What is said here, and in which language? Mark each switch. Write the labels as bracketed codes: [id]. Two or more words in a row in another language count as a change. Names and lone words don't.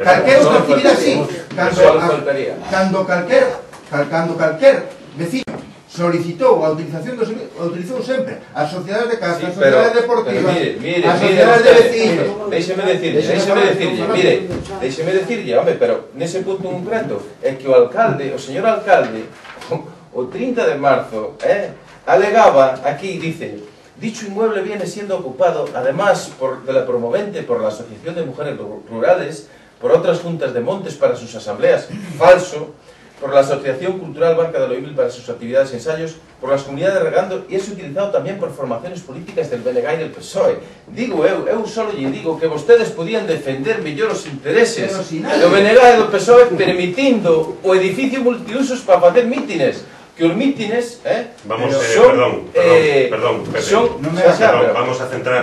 [gl] Calquera outra actividade sí. Cando calquer vecino solicitou a utilización utilizou sempre as sociedades de casa, as sociedades deportivas, as sociedades de vecinos. Déixeme decirlle, home, pero nese punto concreto é que o alcalde, o señor alcalde, o 30 de marzo, alegaba, [es] aquí dice, dicho inmueble viene siendo ocupado, además de la promovente por la Asociación de Mujeres Rurales, por otras juntas de montes para sus asambleas, falso, por la Asociación Cultural Barca do Leimil para sus actividades y ensayos, por las comunidades regando, y es utilizado también por formaciones políticas del BNG y del PSOE. [gl] Digo eu solo lle digo que vostedes podían defender mellor os intereses do BNG e do PSOE permitindo o edificio multiusos para facer mítines. Que os mítines [es] perdón, vamos a centrar